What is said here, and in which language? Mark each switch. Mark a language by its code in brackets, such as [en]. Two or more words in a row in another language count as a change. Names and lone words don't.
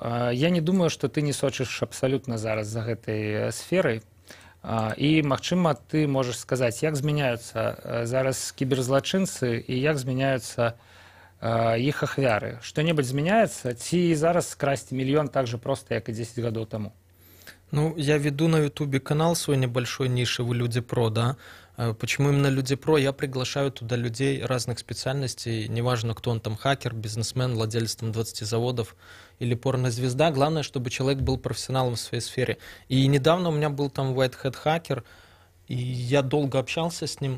[be] Я не думаю, што ты не сочыш абсалютна зараз за гэтай сферай. І, магчыма, ты можаш сказаць, як змяняюцца зараз кіберзлачынцы і як змяняюцца іх ахвяры. Што-небудзь змяняецца? Ці зараз скрасці мільён [ru] так же просто, [be] як і 10 гадоў таму? [ru] Ну, я веду на Ютубе канал свой небольшой ниши «Вы люди про», да. Почему именно люди про? Я приглашаю туда людей разных специальностей, неважно, кто он там, хакер, бизнесмен, владелец там 20 заводов или порнозвезда. Главное, чтобы человек был профессионалом в своей сфере. И недавно у меня был там [en] White Hat [ru] хакер, и я долго общался с ним.